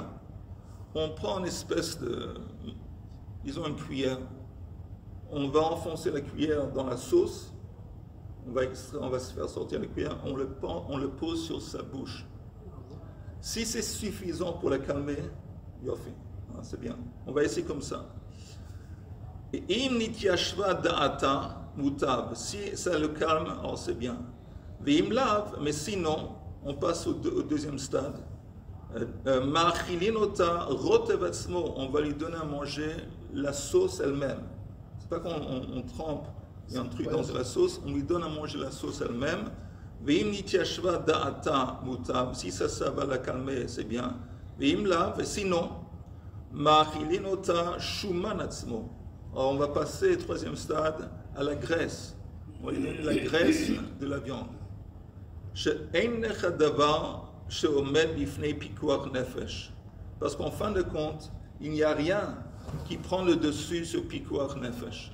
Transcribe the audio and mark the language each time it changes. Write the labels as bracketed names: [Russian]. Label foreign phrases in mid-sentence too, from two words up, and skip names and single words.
[French] On prend une espèce de, disons une cuillère, on va enfoncer la cuillère dans la sauce, on va se faire sortir la cuillère, on le pose sur sa bouche. Si c'est suffisant pour la calmer, c'est bien. On va essayer comme ça. Et [Hebrew] אם נתיישבה דעתה מוטב, [French] si ça le calme, alors c'est bien. [Hebrew] ואם לאו, [French] mais sinon, on passe au deuxième stade. [Hebrew] מאכילין אותה רוטב עצמו, [French] on va lui donner à manger la sauce elle-même. C'est pas qu'on trempe un truc dans la sauce, on lui donne à manger la sauce elle-même. [Hebrew] ואם נתיישבה דעתה מוטב, [French] si ça va la calmer, c'est bien. [Hebrew] ואם לאו, [French] et sinon, [Hebrew] מאכילין אותה שומן עצמו. [French] Alors on va passer, troisième stade, à la graisse. On va lui donner la graisse de la viande. Parce qu'en fin de compte, il n'y a rien qui prend le dessus sur [Hebrew] פיקוח נפש.